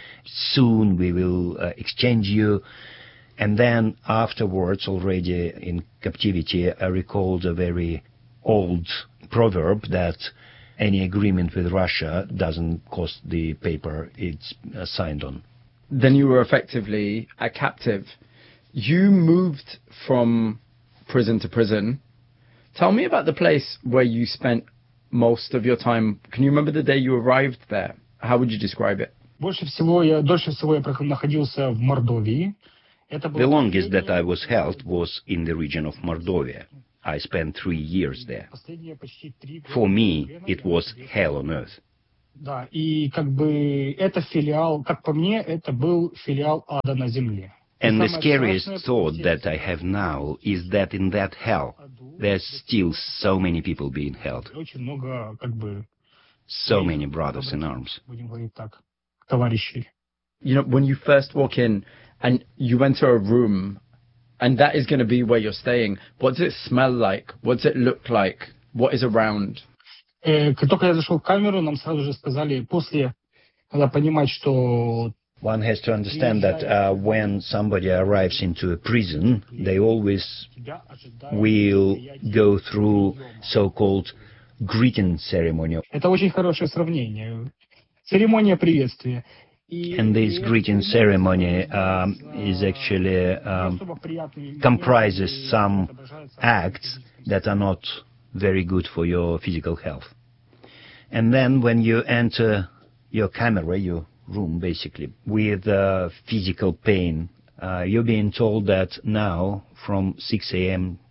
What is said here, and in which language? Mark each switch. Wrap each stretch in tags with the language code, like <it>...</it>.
<en>Soon we will exchange you. And then afterwards, already in captivity, I recalled a very old proverb that any agreement with Russia doesn't cost the paper it's signed on. Then you were effectively a captive. You moved from prison to prison. Tell me about the place where you spent most of your time. Can you remember the day you arrived there? How would you describe it?</en> <ru>Больше всего я дольше всего я находился в Мордовии.</ru> <en>The longest that I was held was in the region of Mordovia. I spent 3 years there. For me, it was hell on earth. And the scariest thought that I have now is that in that hell, there's still so many people being held. So many brothers in arms. You know, when you first walk in and you enter a room and that is going to be where you're staying, what does it smell like? What does it look like? What is around? One has to understand that when somebody arrives into a prison, they always will go through so-called greeting ceremony.</en> <ru>Это очень хорошее сравнение. Церемония приветствия.</ru> <en>And this greeting ceremony is actually comprises some acts that are not very good for your physical health. And then when you enter your camera, your room basically, with physical pain, you're being told that now from 6 a.m.</en>